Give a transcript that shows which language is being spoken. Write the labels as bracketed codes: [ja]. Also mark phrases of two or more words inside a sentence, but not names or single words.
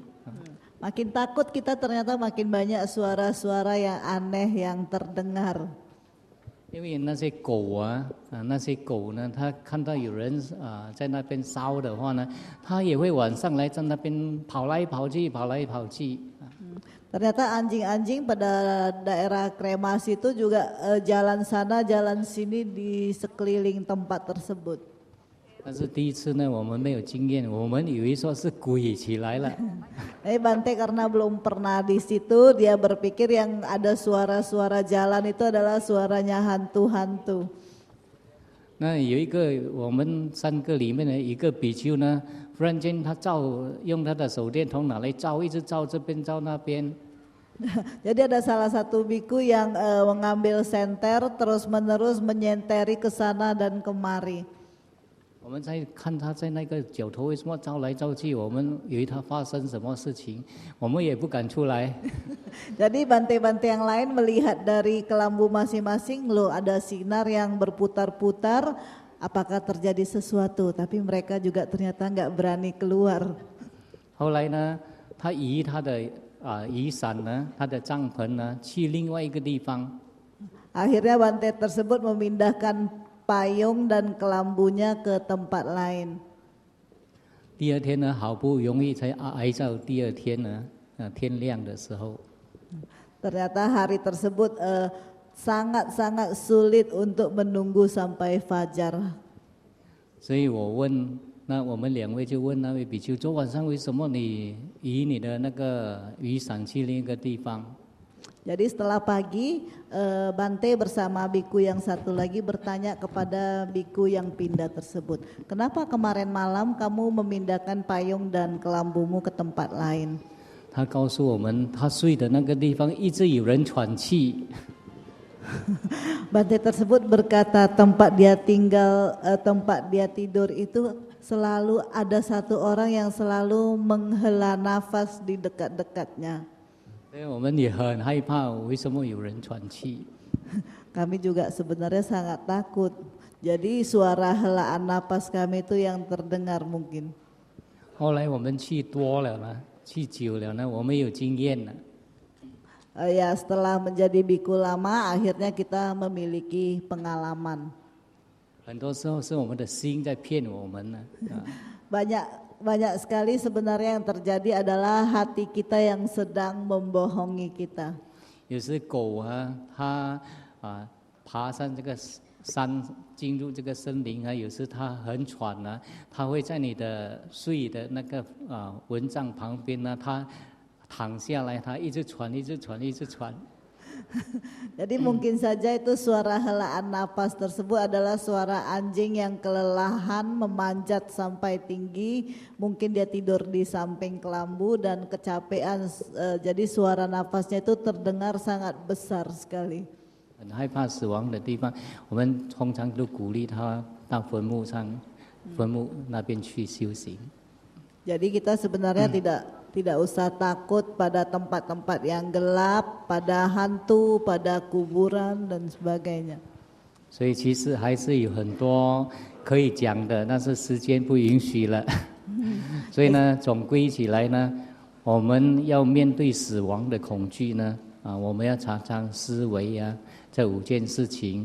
[id] Makin takut kita ternyata makin banyak suara-suara yang aneh yang terdengar. [zh] 因为那些狗那些狗呢，它看到有人在那边烧的话呢，它也会晚上来在那边跑来跑去。 [id] Ternyata anjing-anjing pada daerah kremasi itu juga jalan sana jalan sini di sekeliling tempat tersebut. [zh] 但是第一次呢，我们没有经验，我们以为说是鬼起来了。 [id] Bante karena belum pernah di situ, dia berpikir yang ada suara-suara jalan itu adalah suaranya hantu-hantu. [zh] 那有一个我们3个里面的一个比丘呢，忽然间他用他的手电筒拿来照，一直照这边照那边。 [id] Jadi ada salah satu biku yang mengambil senter terus-menerus menyenteri ke sana dan kemari. [zh] 我们在看他在那个角头为什么照来照去，我们以为他发生什么事情，我们也不敢出来。 [id] Jadi Bante-Bante yang lain melihat dari kelambu masing-masing, loh ada sinar yang berputar-putar, apakah terjadi sesuatu? Tapi mereka juga ternyata nggak berani keluar. [zh] 后来呢，他移他的雨伞呢，他的帐篷呢，去另外一个地方。 [id] Akhirnya Bante tersebut memindahkan payung dan kelambunya ke tempat lain. [zh] 第二天呢，好不容易才挨到第二天呢，天亮的时候。 [id] Ternyata hari tersebut sangat-sangat sulit untuk menunggu sampai fajar. [zh] 所以我问，那我们两位就问那位比丘，昨晚上为什么你移你的那个雨伞去另一个地方？ [id] Jadi setelah pagi, Bante bersama biku yang satu lagi bertanya kepada biku yang pindah tersebut, kenapa kemarin malam kamu memindahkan payung dan kelambumu ke tempat lain? [zh] 他告诉我们，他睡的那个地方一直有人喘气。 [id] Bante tersebut berkata tempat dia tinggal, tempat dia tidur itu selalu ada satu orang yang selalu menghela nafas di dekat-dekatnya. [zh] 所以我们也很害怕，为什么有人喘气？ [id] Kami juga sebenarnya sangat takut. Jadi suara helaan napas kami itu yang terdengar mungkin. [zh] 后来我们去多了呢，去久了呢，我们有经验了。 [id] Ya setelah menjadi biku lama, akhirnya kita memiliki pengalaman. [zh] 很多时候是我们的心在骗我们呢。 [id] Banyak sekali sebenarnya yang terjadi adalah hati kita yang sedang membohongi kita. [zh] 有时狗啊，它爬上这个山，进入这个森林啊，有时它很喘啊，它会在你的睡的那个蚊帐旁边呢，它躺下来，它一直喘，一直喘，一直喘。 [id] Jadi mungkin saja itu suara helaan napas tersebut adalah suara anjing yang kelelahan memanjat sampai tinggi. Mungkin dia tidur di samping kelambu dan kecapean. Jadi suara napasnya itu terdengar sangat besar sekali. [zh] 很害怕死亡的地方，我们通常都鼓励他到坟墓那边去修行。 [id] Jadi kita sebenarnya tidak usah takut pada tempat-tempat yang gelap, pada hantu, pada kuburan dan sebagainya. [zh] 所以其实还是有很多可以讲的，但是时间不允许了。所以呢，总归起来呢，我们要面对死亡的恐惧呢，我们要常常思维啊，这5件事情。